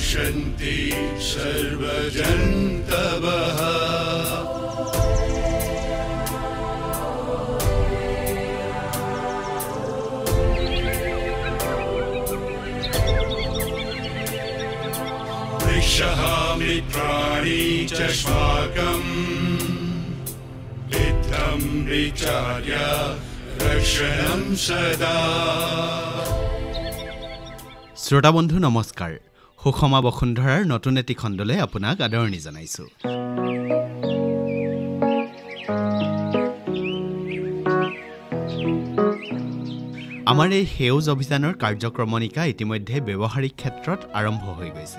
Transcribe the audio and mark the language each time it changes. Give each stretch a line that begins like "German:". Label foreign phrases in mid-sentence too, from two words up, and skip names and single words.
Sanskrit: भवन्ति सर्वजन्तवः मित्राणि च स्वाकम् इत्थं विचार्य रक्षणं सदा।
Assamese: শ্ৰোতা বন্ধু নমস্কাৰ। সুষমা বসুন্ধৰাৰ নতুন এটি খণ্ডলৈ আপোনাক আদৰণি জনাইছোঁ। আমাৰ এই সেউজ অভিযানৰ কাৰ্যক্ৰমণিকা ইতিমধ্যে ব্যৱহাৰিক ক্ষেত্ৰত আৰম্ভ হৈ গৈছে।